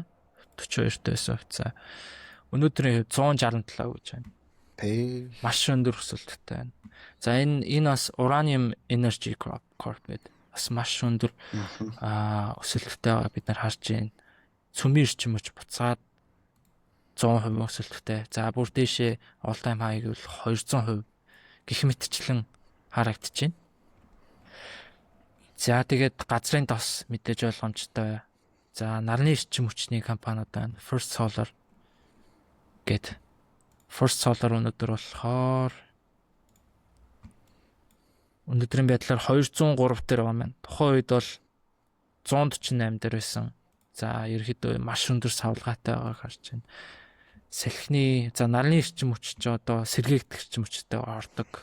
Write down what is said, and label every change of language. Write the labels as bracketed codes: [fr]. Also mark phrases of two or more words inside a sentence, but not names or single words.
[mn] 42 тай байсан хувьцаа. Өнөөдрийн 167 гэж байна. Маш өндөр өсөлттэй байна. За энэ бас Uranium Energy Corp гэдэг бас маш өндөр өсөлттэй байгаа бид нар харж байна. Цөмийн эрчим хүч буцаад 100% өсөлттэй. За бүр дээшээ [en] all time high [mn] гэвэл 200% гэх мэтчлэн харагдаж байна. За тэгээд газрын тос мэдээж ойлгомжтой. За нарны эрчим хүчний компаниуд байна. First Solar гэд. First Solar өнөөдөр болохоор өнөөдрийн байдлаар 203 дээр байгаа маань. Тухайн үед бол 148 дээр байсан. За ерөөхдөө маш өндөр савлгаатай байгааг харж байна. Салхины за нарны эрчим хүч ч одоо сэргээгдэх эрчим хүчтэй ордог.